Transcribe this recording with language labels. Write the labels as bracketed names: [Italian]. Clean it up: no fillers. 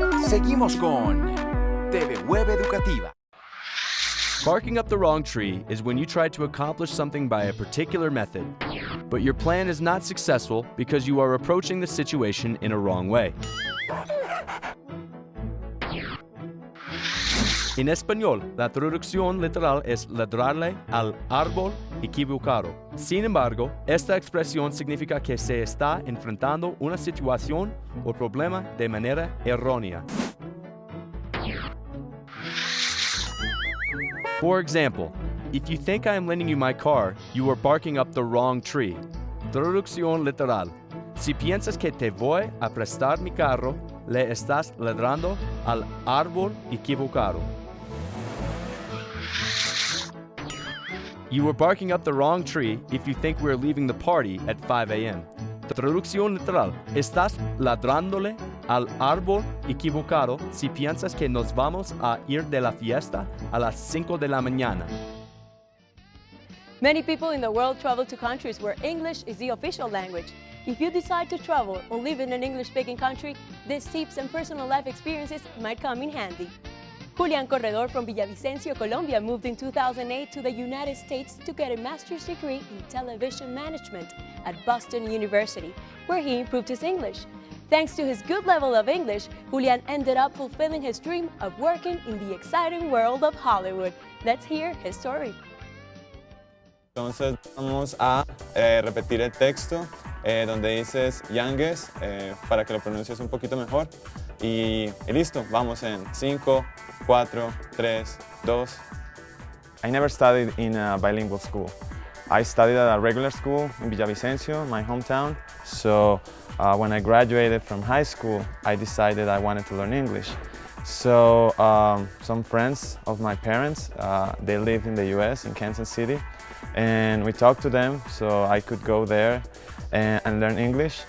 [Spanish] Seguimos con TV Web Educativa. [English] Barking up the wrong tree is when you try to accomplish something by a particular method, but your plan is not successful because you are approaching the situation in a wrong way. [Spanish] En español, la traducción literal es ladrarle al árbol equivocado. Sin embargo, esta expresión significa que se está enfrentando una situación o problema de manera errónea. [English] For example, if you think I am lending you my car, you are barking up the wrong tree. [Spanish] Traducción literal. Si piensas que te voy a prestar mi carro, le estás ladrando al árbol equivocado. [English] You were barking up the wrong tree if you think we're leaving the party at 5 a.m. [Spanish] Traducción literal. Estás ladrándole al árbol equivocado si piensas que nos vamos a ir de la fiesta a las 5 de la mañana. [English] Many people in the world travel to countries where English is the official language. If you decide to travel or live in an English-speaking country, these tips and personal life experiences might come in handy. Julián Corredor from Villavicencio, Colombia moved in 2008 to the United States to get a master's degree in television management at Boston University, where he improved his English. Thanks to his good level of English, Julián ended up fulfilling his dream of working in the exciting world of Hollywood. Let's hear his story. [Spanish] Entonces vamos a repetir el texto donde dices youngest para que lo pronuncies un poquito mejor y listo, vamos en 5, 4, 3, 2. [English] I never studied in a bilingual school. I studied at a regular school in Villavicencio, my hometown. So when I graduated from high school, I decided I wanted to learn English. So some friends of my parents, they live in the US, in Kansas City, and we talked to them so I could go there and learn English.